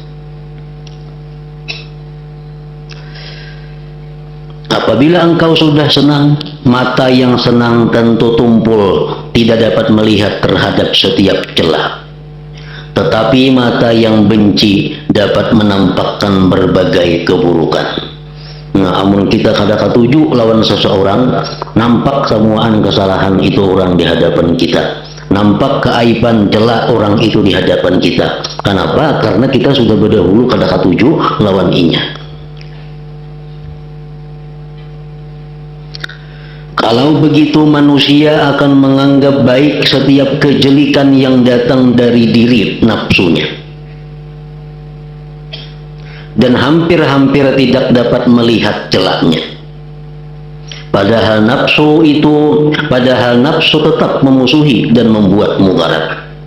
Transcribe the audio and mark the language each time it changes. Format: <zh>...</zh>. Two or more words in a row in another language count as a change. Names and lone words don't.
<id>Apabila engkau sudah senang, mata yang senang tentu tumpul, tidak dapat melihat terhadap setiap celah. Tetapi mata yang benci dapat menampakkan berbagai keburukan.</id> <bjn>Nah, amun kita kada ketuju lawan seseorang, nampak semuaan kesalahan itu orang di hadapan kita, nampak keaiban celah orang itu di hadapan kita. Kenapa? Karena kita sudah berdahulu kada ketuju lawan inya.</bjn> <id>Kalau begitu manusia akan menganggap baik setiap kejelikan yang datang dari diri nafsunya, dan hampir-hampir tidak dapat melihat celahnya. Padahal nafsu tetap memusuhi dan membuat mudarat.</id>